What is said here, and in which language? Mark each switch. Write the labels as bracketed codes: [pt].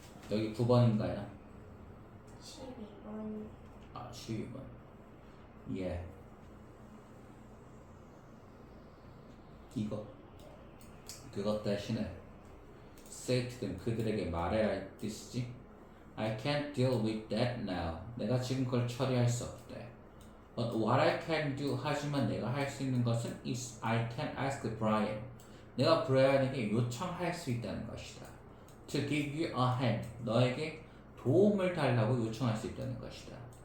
[ko] 여기 9번인가요? 12번. 아, 12번. 예. 이거. 그것 대신에 [en] say to them, [ko] 그들에게 말해라 이 뜻이지. [en] I can't deal with that now. [ko] 내가 지금 그걸 처리할 수 없대. [en] But what I can do, [ko] 하지만 내가 할 수 있는 것은 [en] is I can ask Brian. [ko] 내가 브라이언에게 요청할 수 있다는 것이다. [en] To give you a hand. [ko] 너에게 도움을 달라고 요청할 수 있다는 것이다.